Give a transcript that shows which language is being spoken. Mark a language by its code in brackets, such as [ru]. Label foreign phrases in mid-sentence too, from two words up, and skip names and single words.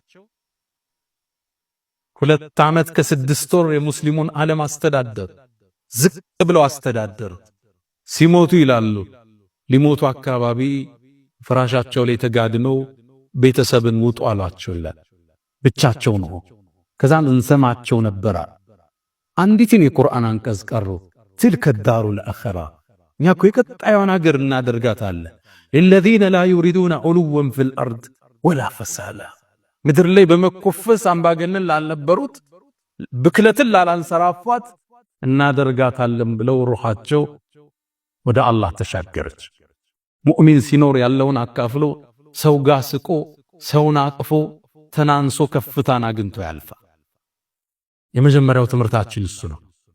[am] 2 ዓመት ከ6 ወር የሙስሊሙን ዓለም አስተዳደሩ። ዝቅ ብለው አስተዳደሩ። ሲሞቱ ይላሉ ሊሞቱ አካባቢ ፍራሻቸው ላይ ተጋድመው ቤተሰብን ውጡ አሏቸው ይላል። ብቻቸው ነው። ከዛም እንሰማቸው ነበር። አንዲትን የቁርአን አንቀጽ ቀሩ። [ar] تلك الدار الآخرة [am] እኛ እኮ የቀጣዩን ሀገር እናደርጋታለን [ar] الذين لا يريدون علوا في الأرض ولا فسادا [am] ምድር ላይ በመኮፈስ አምባገነን ላልነበሩት ብክለትን ላላንሰራፋት እናደርጋታለን ብለው ሩሃቸው ወደ አላህ ተሻገረች። ሙእሚን ሲኖር ያለውን አካፍሎ ሰው ጋር ስቆ ሰውን አቅፎ ተናንሶ ከፍታን አግኝቶ ያልፋል። የመጀመሪያው ትምህርታችን እሱ ነው።